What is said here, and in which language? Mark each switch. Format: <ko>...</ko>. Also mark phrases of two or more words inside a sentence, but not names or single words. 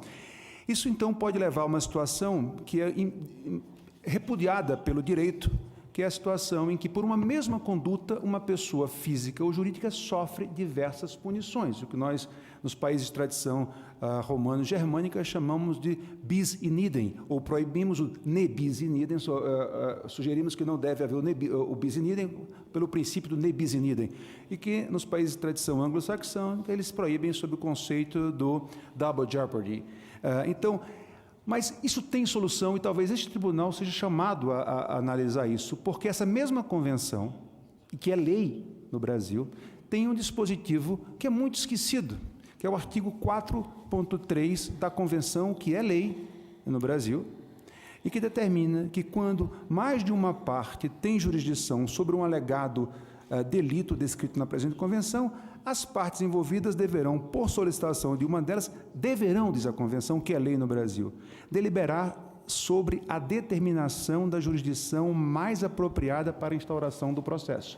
<pt>Isso, então, pode levar a uma situação que é repudiada pelo direito, que é a situação em que, por uma mesma conduta, uma pessoa física ou jurídica sofre diversas punições, o que nós, nos países de tradição romano-germânica, chamamos de</pt> <la>bis in idem,</la> <pt>ou proibimos o</pt> <la>ne bis in idem,</la> <pt>sugerimos que não deve haver o</pt> <la>bis in idem</la> <pt>pelo princípio do</pt> <la>ne bis in idem,</la> <pt>e que, nos países de tradição anglo-saxã, eles proíbem sob o conceito do</pt> <en>double jeopardy.</en> <pt>Então, Mas isso tem solução e talvez este tribunal seja chamado a analisar isso, porque essa mesma convenção, que é lei no Brasil, tem um dispositivo que é muito esquecido, que é o artigo 4.3 da convenção, que é lei no Brasil, e que determina que quando mais de uma parte tem jurisdição sobre um alegado delito descrito na presente convenção, as partes envolvidas deverão, por solicitação de uma delas, diz a convenção, que é lei no Brasil, deliberar sobre a determinação da jurisdição mais apropriada para a instauração do processo.</pt>